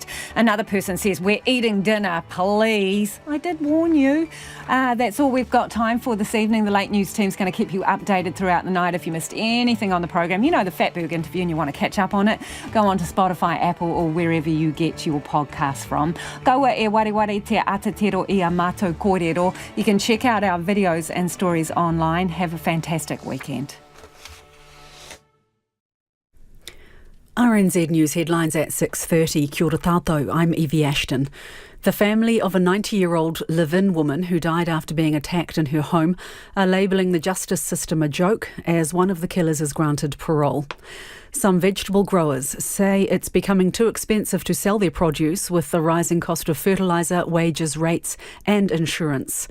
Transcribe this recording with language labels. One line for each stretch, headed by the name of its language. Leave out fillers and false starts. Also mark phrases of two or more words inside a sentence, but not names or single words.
English: Another person says, we're eating dinner, please. I did warn you. That's all we've got time for this evening. The late news team's going to keep you updated throughout the night. If you missed anything on the program, you know the Fatburg interview and you want to catch up on it, go on to Spotify, Apple or wherever you get your podcasts from.
Māori: Kaua e wareware te atatero I a mātou kōrero.
English: You can check out our videos and stories online. Have a fantastic weekend. RNZ News headlines at 6:30.
Māori: Kia ora tātou,
English: I'm Evie Ashton. The family of a 90-year-old live-in woman who died after being attacked in her home are labelling the justice system a joke as one of the killers is granted parole. Some vegetable growers say it's becoming too expensive to sell their produce with the rising cost of fertiliser, wages, rates and insurance.